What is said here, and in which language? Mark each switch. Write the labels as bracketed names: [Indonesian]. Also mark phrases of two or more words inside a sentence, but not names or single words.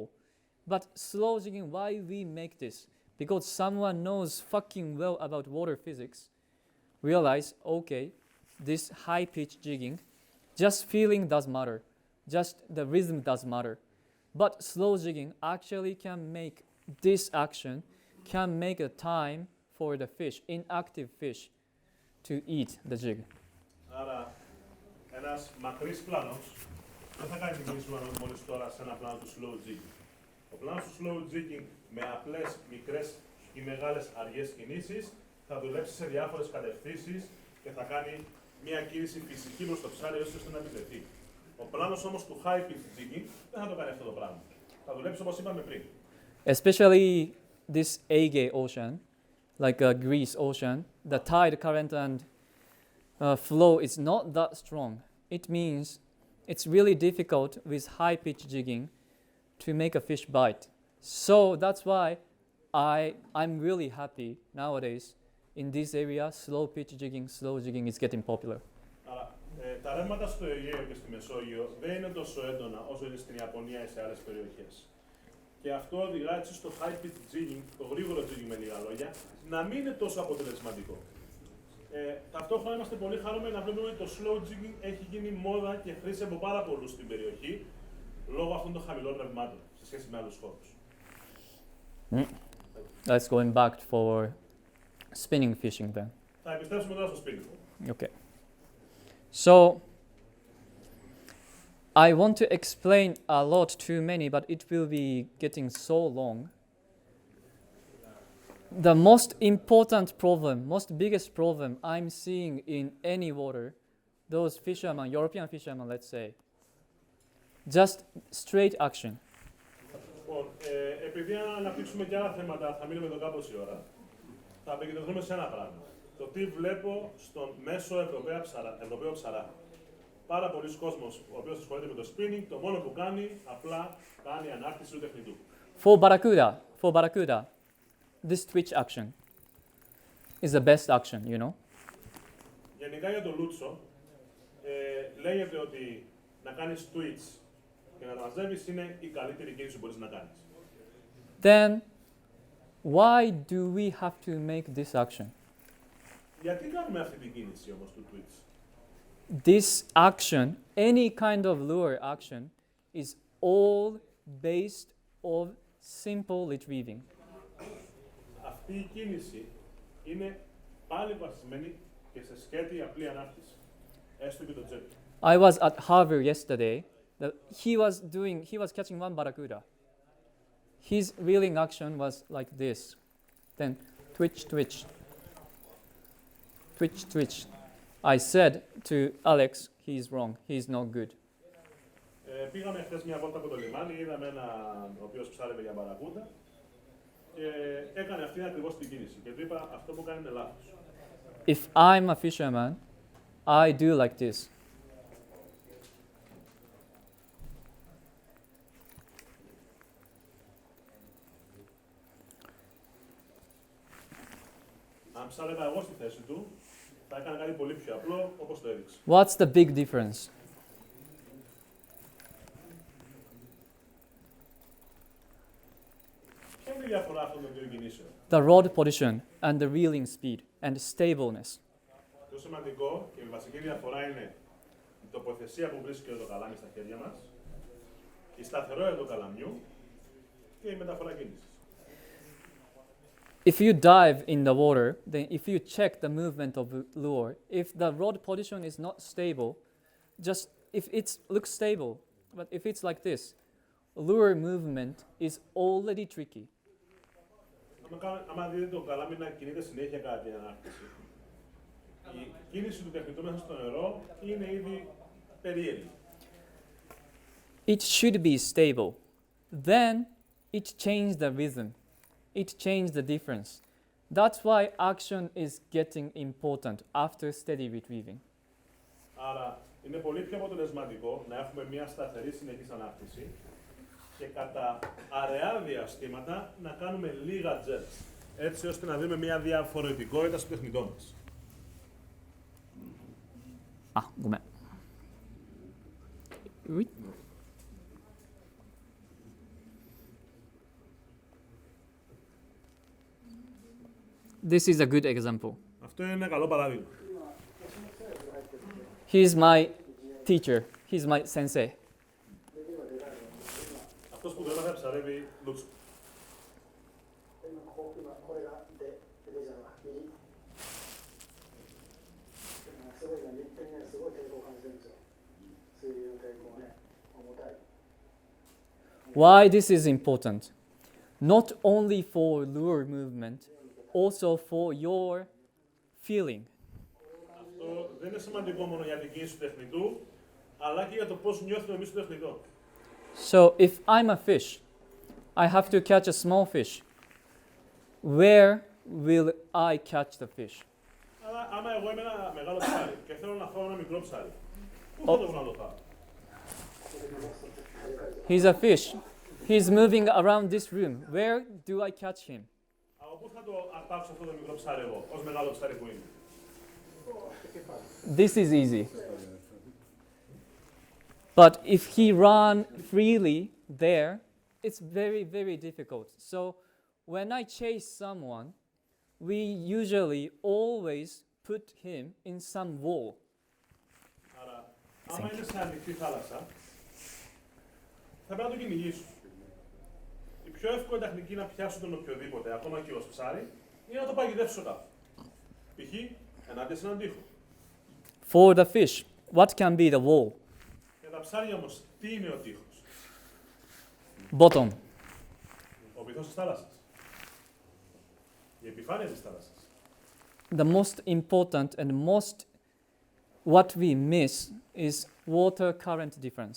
[English] But slow jigging, why we make this? Because someone knows fucking well about water physics, realize, okay, this high pitch jigging, just feeling does matter. Just the rhythm does matter. But slow jigging actually can make this action, can make a time for the fish, inactive fish, to eat the jig. [Greek] Άρα, ένας μακρύς πλάνος δεν θα κάνει την κίνηση που μόλις τώρα σε ένα πλάνο του [English] slow jigging. [Greek] Ο πλάνος του [English] slow jigging [Greek] με απλές, μικρές ή μεγάλες αργές κινήσεις θα δουλέψει σε διάφορες κατευθύνσεις και θα κάνει μια κίνηση φυσική προς το ψάρι ώστε να επιτεθεί. Ο πλάνος όμως του [English] high pitch jigging [Greek] δεν θα το κάνει αυτό το πράγμα. Θα δουλέψει όπως είπαμε πριν. [English] Especially this Aegean Ocean, like Greece Ocean, the tide current and flow is not that strong. It means it's really difficult with high pitch jigging to make a fish bite. So that's why I'm really happy nowadays in this area. Slow pitch jigging, slow jigging is getting popular. [Greek] Άρα, τα ρεύματα στο Αιγαίο και στη Μεσόγειο δεν είναι τόσο έντονα όσο είναι στην Ιαπωνία ή σε άλλες περιοχές. Και αυτό οδηγά έτσι στο [English] high pitch jigging, [Greek] το γρήγορο jigging με λίγα λόγια, να μην είναι τόσο αποτελεσματικό. Ταυτόχρονα είμαστε πολύ χαρούμενοι να βλέπουμε ότι το [English] slow jigging [Greek] έχει γίνει μόδα και χρήση από πάρα πολλούς στην περιοχή λόγω αυτών των χαμηλών ρευμάτων σε σχέση με άλλους χώρους. [English] Let's go back for spinning fishing then. [Greek] Θα επιστρέψουμε τώρα στο spinning. [English] Okay. So I want to explain a lot too many, but it will be getting so long. The most important problem, most biggest problem I'm seeing in any water, those fishermen, European fishermen, let's say, just straight action. [Greek] Λοιπόν, επειδή αν αναπτύξουμε και άλλα θέματα, θα μείνουμε εδώ κάπως η ώρα, θα επικεντρωθούμε σε ένα πράγμα. Το τι βλέπω στον μέσο Ευρωπαίο ψαρά. Πάρα πολλοί κόσμος, ο οποίος ασχολείται με το spinning, το μόνο που κάνει, απλά κάνει ανάκτηση του τεχνητού. [English] For barracuda, this twitch action is the best action, you know. [Greek] Γενικά για το λούτσο, λέγεται ότι να κάνεις twitch και να το μαζεύεις είναι η καλύτερη κίνηση που μπορείς να κάνεις. [English] Then, why do we have to make this action? [Greek] Γιατί κάνουμε αυτή την κίνηση όμως του twitch? [English] This action, any kind of lure action, is all based on simple retrieving. [Greek] Αυτή η κίνηση είναι πάλι βασισμένη και σε σκέτη απλή ανάκτηση. Έστω και το τζέτ. [English] I was at Harvard yesterday. He was catching one barracuda. His reeling action was like this. Then twitch, twitch. Twitch, twitch. I said to Alex, he's wrong. He's not good. [Greek] Πήγαμε χθες μια βόλτα από το λιμάνι, είδαμε έναν ο οποίος ψάρευε για μπαρακούτα και έκανε αυτή ακριβώς την κίνηση. Και του είπα αυτό που κάνει είναι λάθος. [English] If I'm a fisherman, I do like this. [Greek] Αν ψάρευα εγώ στη θέση του, θα έκανα κάτι πολύ πιο απλό, όπως το έδειξε. [English] What's the big difference? [Greek] Ποια είναι η διαφορά αυτών των δύο κινήσεων? [English] The rod position and the reeling speed and stableness. [Greek] Το σημαντικό και η βασική διαφορά είναι η τοποθεσία που βρίσκεται το καλάμι στα χέρια μας, η σταθερότητα του καλαμιού και η μεταφορά κίνησης. [English] If you dive in the water, then if you check the movement of the lure, if the rod position is not stable, just if it looks stable, but if it's like this, lure movement is already tricky. [Greek] Άμα δείτε το καλάμι να κινείται συνέχεια κατά την ανάπτυξη, η κίνηση του τεχνητού μέσα στο νερό είναι ήδη περίεργη. [English] It should be stable. Then it changed the rhythm. It changed the difference. That's why action is getting important after steady retrieving. [Greek] Άρα είναι πολύ πιο αποτελεσματικό να έχουμε μια σταθερή συνεχής ανάπτυξη και κατά αραιά διαστήματα να κάνουμε λίγα jets, έτσι ώστε να δούμε μια διαφορετικότητα στο τεχνητό μας. [Japanese] ごめん. [English] This is a good example. [Greek] Αυτό είναι ένα καλό παράδειγμα. [English] He's my teacher. He's my sensei. [Greek] Αυτός που το έμαθα ψαρεύει λούτσο. [English] Why this is important? Not only for lure movement, also for your feeling. Αυτό δεν είναι σημαντικό μόνο για την κίνηση του τεχνητού, αλλά και για το πώς νιώθουμε εμείς το τεχνητό. So if I'm a fish, I have to catch a small fish. Where will I catch the fish? [Greek] Αλλά άμα εγώ είμαι ένα μεγάλο ψάρι και θέλω να φάω ένα μικρό ψάρι, πού θα το βρω να το φάω? [English] He's a fish. He's moving around this room. Where do I catch him? [Greek] Από πού θα το αρπάξω αυτό το μικρό ψάρι εγώ, ως μεγάλο ψάρι που είμαι? [English] This is easy. But if he run freely there, it's very, very difficult. So when I chase someone, we usually always put him in some wall. [Greek] Άρα, άμα είναι σε ανοιχτή θάλασσα, θα πρέπει να το κυνηγήσω. Η πιο εύκολη τεχνική να πιάσω τον οποιοδήποτε, ακόμα και ως ψάρι, είναι να το παγιδεύσω κάπου. Π.χ. ενάντια σε έναν τοίχο. [English] For the fish, what can be the wall? [Greek] Για τα ψάρια όμως, τι είναι ο τοίχος? [English] Bottom. [Greek] Ο βυθός της θάλασσας. Η επιφάνεια της θάλασσας. [English] The most important and most what we miss is water current difference.